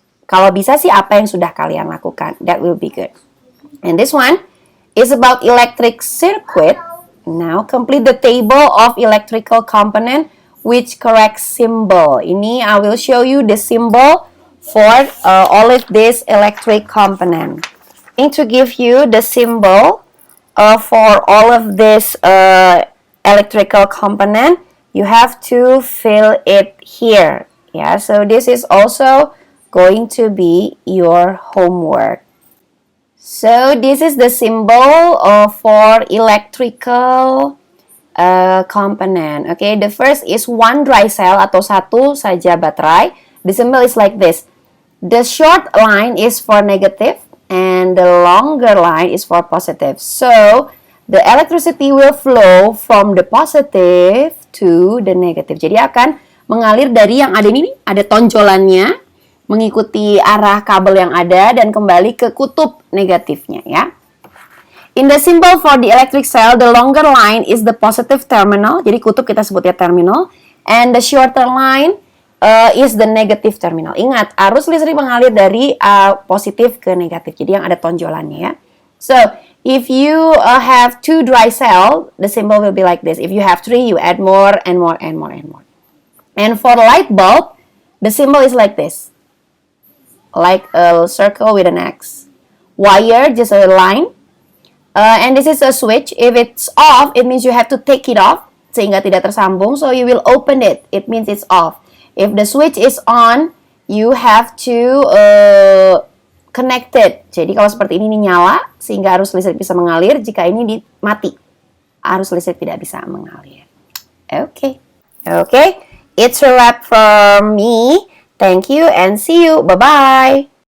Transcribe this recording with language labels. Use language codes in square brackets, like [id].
[id] Kalau bisa sih apa yang sudah kalian lakukan. [en] That will be good. And this one is about electric circuit. Now complete the table of electrical component which correct symbol. [id] Ini [en] I will show you the symbol for all of this electric component. And to give you the symbol for all of this electrical component, you have to fill it here. Yeah, so this is also going to be your homework. So this is the symbol for electrical component. Okay, the first is one dry cell [id] atau satu saja baterai. [en] The symbol is like this. The short line is for negative and the longer line is for positive. So the electricity will flow from the positive to the negative. [id] Jadi akan mengalir dari yang ada ini, ada tonjolannya, mengikuti arah kabel yang ada dan kembali ke kutub negatifnya ya. [en] In the symbol for the electric cell, the longer line is the positive terminal. [id] Jadi kutub kita sebutnya terminal. [en] And the shorter line is the negative terminal. [id] Ingat, arus listrik mengalir dari positif ke negatif. Jadi yang ada tonjolannya ya. [en] So, if you have 2 dry cell, the symbol will be like this. If you have 3, you add more and more and more and more. And for the light bulb, the symbol is like this. Like a circle with an X. Wire, just a line. And this is a switch. If it's off, it means you have to take it off. [id] Sehingga tidak tersambung. [en] So, you will open it. It means it's off. If the switch is on, you have to connect it. [id] Jadi kalau seperti ini nyala, sehingga arus listrik bisa mengalir. Jika ini mati, arus listrik tidak bisa mengalir. [en] Okay. Okay. It's a wrap from me. Thank you and see you. Bye-bye.